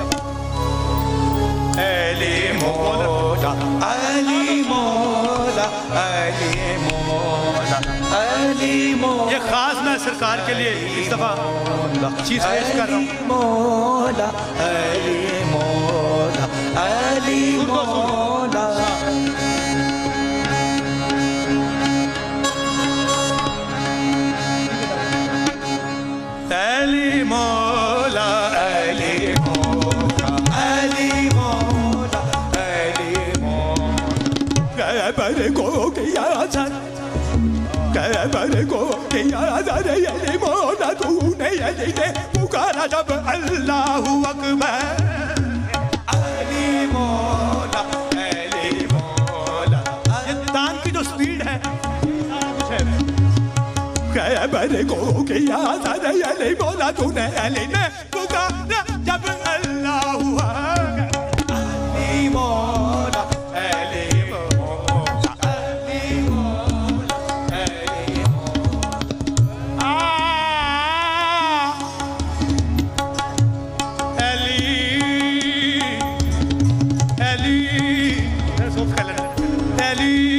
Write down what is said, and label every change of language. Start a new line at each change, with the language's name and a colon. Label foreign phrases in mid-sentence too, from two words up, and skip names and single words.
Hindi: अली मौला अली मौला अली मौला अली मौला ये खास मैं सरकार के लिए इस दफा चीज पेश कर रहा हूँ मौला अली मौला अली मौला अली मौला अली मौला अली मौला अली मौला कहबर को किया सर कहबर को किया सर अली मौला तूने अली ने पुकारा जब
Arabic: الله أكبر
Hindi: अली मौला अली मौला ये तान की जो स्पीड है कहबर को किया सर अली मौला तूने अली ने पुकारा जब
Arabic: الله أكبر
Hindi: अली मौला अली मौला अली मौला अली मौला अली अली सोच कर लेना अली